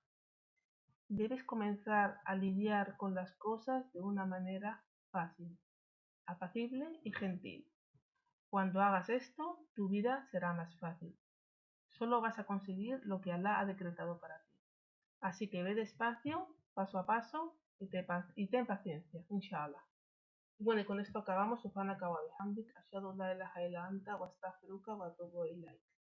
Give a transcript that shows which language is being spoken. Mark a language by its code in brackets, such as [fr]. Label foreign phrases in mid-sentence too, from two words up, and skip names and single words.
[es] Debes comenzar a lidiar con las cosas de una manera fácil, apacible y gentil. Cuando hagas esto, tu vida será más fácil. Solo vas a conseguir lo que Allah ha decretado para ti. Así que ve despacio, paso a paso y ten paciencia, inshallah. Bueno, y con esto acabamos. [ar] سبحانك وبحمدك، أشهد أن لا إله إلا أنت، وأستغفرك وأتوب إليك.